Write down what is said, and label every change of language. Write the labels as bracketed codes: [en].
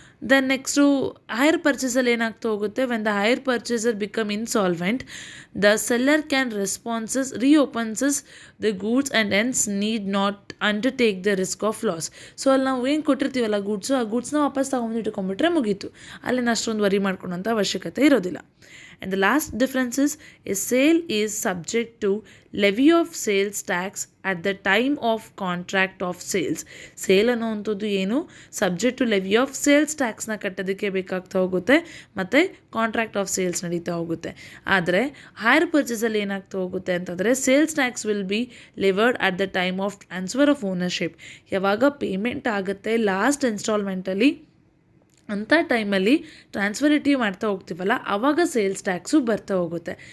[en] then next [kn] hire ಪರ್ಚೇಸಲ್ಲಿ ಏನಾಗ್ತಾ ಹೋಗುತ್ತೆ, [en] When the hire purchaser become insolvent the seller can repossess the goods and hence need not undertake the risk of loss. [kn] So ಅಲ್ಲಿ ನಾವು ಏನು ಕೊಟ್ಟಿರ್ತೀವಲ್ಲ goods, ಆ ಗೂಡ್ಸ್ನ ವಾಪಸ್ ತಗೊಂಡು ಇಟ್ಕೊಂಡ್ಬಿಟ್ರೆ ಮುಗೀತು, ಅಲ್ಲಿನ ಅಷ್ಟೊಂದು ವರಿ ಮಾಡ್ಕೊಳ್ಳೋಂಥ ಅವಶ್ಯಕತೆ ಇರೋದಿಲ್ಲ. [en] And the last difference is a sale is subject to levy of sales tax at the time of contract of sales. [kn] Sale ಅನ್ನೋವಂಥದ್ದು ಏನು, subject to levy of sales ಟ್ಯಾಕ್ಸ್ನ ಕಟ್ಟೋದಕ್ಕೆ ಬೇಕಾಗ್ತಾ ಹೋಗುತ್ತೆ, ಮತ್ತು ಕಾಂಟ್ರಾಕ್ಟ್ ಆಫ್ ಸೇಲ್ಸ್ ನಡೀತಾ ಹೋಗುತ್ತೆ. ಆದರೆ hire ಪರ್ಚೇಸಲ್ಲಿ ಏನಾಗ್ತಾ ಹೋಗುತ್ತೆ ಅಂತಂದರೆ [en] Sales tax will be levied at the time of transfer of ownership. [kn] ಯಾವಾಗ ಪೇಮೆಂಟ್ ಆಗುತ್ತೆ ಲಾಸ್ಟ್ ಇನ್ಸ್ಟಾಲ್ಮೆಂಟಲ್ಲಿ, ಅಂಥ ಟೈಮಲ್ಲಿ ಟ್ರಾನ್ಸ್ಫರಿಟಿವ್ ಮಾಡ್ತಾ ಹೋಗ್ತೀವಲ್ಲ, ಆವಾಗ ಸೇಲ್ಸ್ ಟ್ಯಾಕ್ಸು ಬರ್ತಾ ಹೋಗುತ್ತೆ.